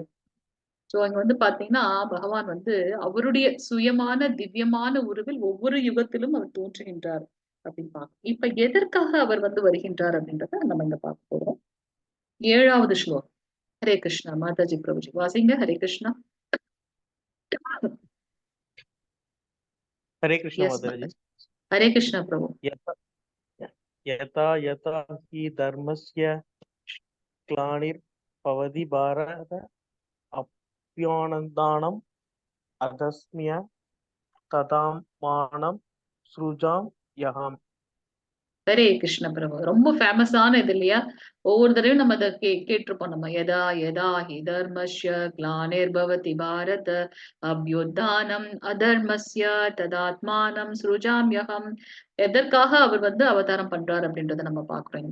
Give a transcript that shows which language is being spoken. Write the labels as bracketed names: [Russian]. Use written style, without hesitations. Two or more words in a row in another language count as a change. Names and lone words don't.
[Tamil] சோ அங்க வந்து பாத்தீங்கன்னா பகவான் வந்து அவருடைய சுயமான திவ்யமான உருவில் ஒவ்வொரு யுகத்திலும் அவர் தோன்றுகின்றார் அப்படின்னு பார்க்கணும். இப்ப எதற்காக அவர் வந்து வருகின்றார் அப்படின்றத நம்ம இங்க பார்க்க போறோம். 7வது ஸ்லோகம். ஹரே கிருஷ்ணா. மாதாஜி பிரபுஜி வாசிங்க. ஹரே கிருஷ்ணா. [Hindi] हरे कृष्ण [Tamil] எஸ் [Hindi] माताजी। [Tamil] மாதாஜி. ஹரே கிருஷ்ணா பிரபு. [Sanskrit] यथा यथा यथा हि धर्मस्य ग्लानिर्भवति भारत अभ्युत्थानम् अधस्म्य तदात्मानं सृजाम्यहम्। [Tamil] ஹரே கிருஷ்ண பிரபு. ரொம்ப ஃபேமஸான இது இல்லையா? ஒவ்வொரு தடவையும் நம்ம அதை கேட்டிருப்போம். நம்ம [Sanskrit] यथा यथा हि धर्मस्य ग्लानिर्भवति भारत अभ्युत्थानम् अधर्मस्य तदात्मानं सृजाम्यहम्. [Tamil] எதற்காக அவர் வந்து அவதாரம் பண்றார் அப்படின்றத நம்ம பாக்குறோம்.